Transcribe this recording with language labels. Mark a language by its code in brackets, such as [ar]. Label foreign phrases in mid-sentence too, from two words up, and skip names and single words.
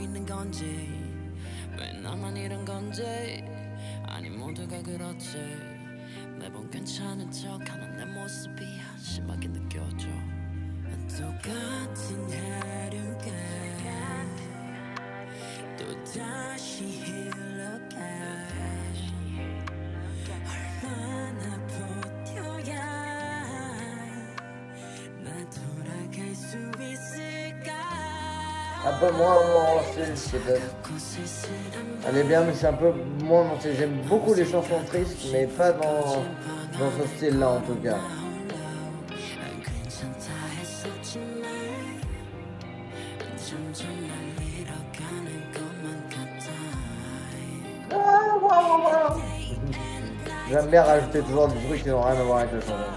[ko] 있는 건지 왜 나만 이런 건지 아니 모두가 그렇지 매번 괜찮은 척하는 내 모습이 한심하게 느껴져 똑같은 하루가 또다시 흘러가 얼마나 버텨야 나 돌아갈 수 있을까. [fr] Un peu moins mon style, s'il te plaît. Elle est bien, mais c'est un peu moins mon style. J'aime beaucoup les chansons tristes, mais pas dans ce style-là en tout cas. J'aime bien rajouter toujours des trucs qui n'ont rien à voir avec le chanson.